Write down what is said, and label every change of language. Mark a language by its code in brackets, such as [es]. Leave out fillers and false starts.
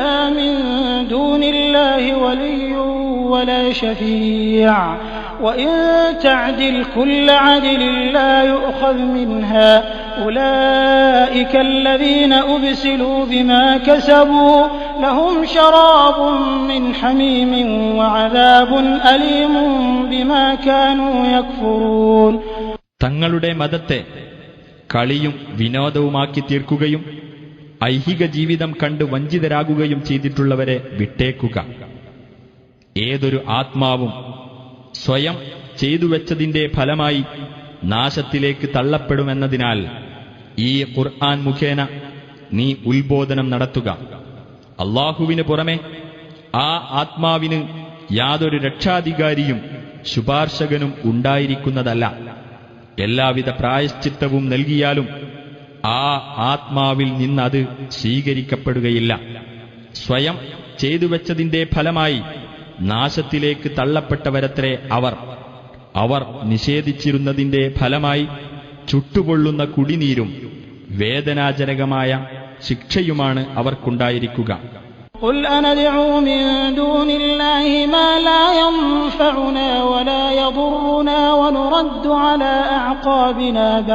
[ar] من دون الله ولي ولا شفيع وإن تعدل كل عدل لا يؤخذ منها أولئك الذين أبسلوا بما كسبوا لهم شراب من حميم وعذاب أليم بما كانوا يكفرون. [ml] തങ്ങളുടെ മതത്തെ കളിയും വിനോദവുമാക്കി തീർക്കുകയും ഐഹിക ജീവിതം കണ്ട് വഞ്ചിതരാകുകയും ചെയ്തിട്ടുള്ളവരെ വിട്ടേക്കുക. ഏതൊരു ആത്മാവും സ്വയം ചെയ്തുവെച്ചതിന്റെ ഫലമായി നാശത്തിലേക്ക് തള്ളപ്പെടുമെന്നതിനാൽ ഈ ഖുർആൻ മുഖേന നീ ഉത്ബോധനം നടത്തുക. അല്ലാഹുവിന് പുറമെ ആ ആത്മാവിന് യാതൊരു രക്ഷാധികാരിയും ശുപാർശകനും ഉണ്ടായിരിക്കുന്നതല്ല. എല്ലാവിധ പ്രായശ്ചിത്തവും നൽകിയാലും ആ ആത്മാവിൽ നിന്നത് സ്വീകരിക്കപ്പെടുകയില്ല. സ്വയം ചെയ്തുവെച്ചതിന്റെ ഫലമായി നാശത്തിലേക്ക് തള്ളപ്പെട്ടവരത്രേ അവർ നിഷേധിച്ചിരുന്നതിന്റെ ഫലമായി ചുട്ടുപൊള്ളുന്ന കുടിനീരും വേദനാജനകമായ ശിക്ഷയുമാണ് അവർക്കുണ്ടായിരിക്കുക. [ar] قل أندعو من دون الله ما لا ينفعنا ولا يضرنا ونرد على أعقابنا